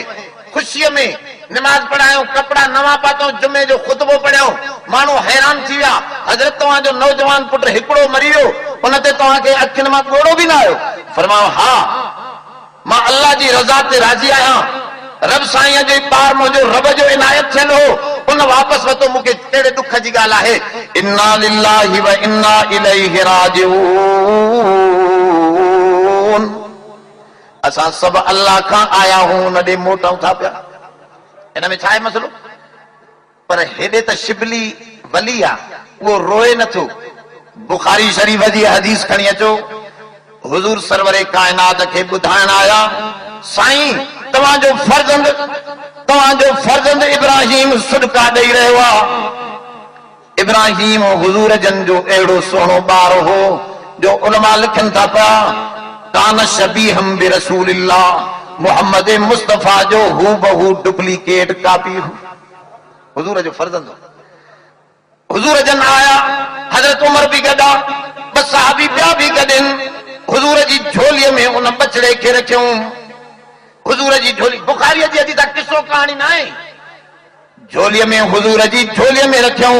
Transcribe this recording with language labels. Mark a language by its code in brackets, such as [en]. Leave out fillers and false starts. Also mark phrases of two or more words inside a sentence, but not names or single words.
[sd] ख़ुशीअ में निमाज़ पढ़ायूं, कपिड़ा नवां पातऊं, जुमे जो ख़ुतबो पढ़ियो, माण्हू हैरान थी विया। हज़रत तव्हांजो नौजवान पुट हिकिड़ो मरी वियो, उन ते तव्हांखे अखियुनि मां ॻोड़ो बि न आयो। फरमायो हा मां अल्लाह जी रज़ा ते राज़ी आहियां, रब साईं जो पार मुंहिंजो रब जो इनायत थियल हो, उन वापसि वरितो। मूंखे कहिड़े दुख जी ॻाल्हि आहे। [ar] إنا لله وإنا إليه راجعون. [sd] असां सभु अल्लाह खां आया हूं, उन ॾे मोटऊं था पिया। हिन में छा आहे मसलो? पर हेॾे त शिबली वली आहे, उहो रोए नथो। बुखारी शरीफ़ जी हदीस खणी अचो, हुजूर सरवर काइनात खे ॿुधाइण आया साईं तव्हांजो फर्ज़ंद इब्राहिम सदका ॾेई रहियो आहे। इब्राहिम हुजूर जन जो अहिड़ो सुहिणो ॿार हो जो उलमा लिखनि था पिया [ar] كان شبيها برسول الله, [sd] मोहम्मद मुस्तफ़ा जो हूबहू [en] duplicate copy [sd] हो। हुजूर जो फर्ज़ंद हुजूर जन आया, हज़रत उमर भी गॾा, ॿ सहाबी ॿिया भी गॾनि। हुजूर जी झोलीअ में उन बचड़े खे रखियऊं। हुजूर जी झोली बुखारी जी हदीस किस्सो कहाणी न आहे, झोलीअ में हुजूर जी झोलीअ में रखियऊं।